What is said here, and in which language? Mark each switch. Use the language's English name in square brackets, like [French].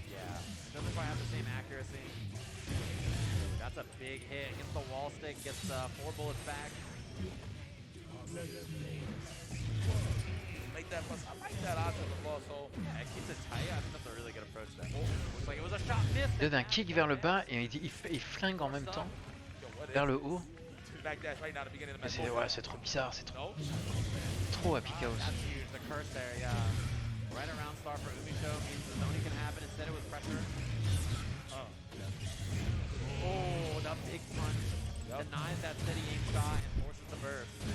[English] Yeah, doesn't quite have the same accuracy. That's a big hit. Gets the wall stick, gets 4 bullets back. Make that plus. I like that option of loss hole. Yeah, it keeps it tight. I think that's a really good approach there. Oh, looks like it was a shot missed. [French] Il donne un kick vers le bas et il flingue en même temps vers le haut. Mais ouais, c'est trop bizarre, c'est trop à Pickaos. [English] The curse there, yeah. Right around star for Umisho means the zoning can happen. Instead it was pressure. Oh, the big punch. Denies that steady aim shot and forces the burst.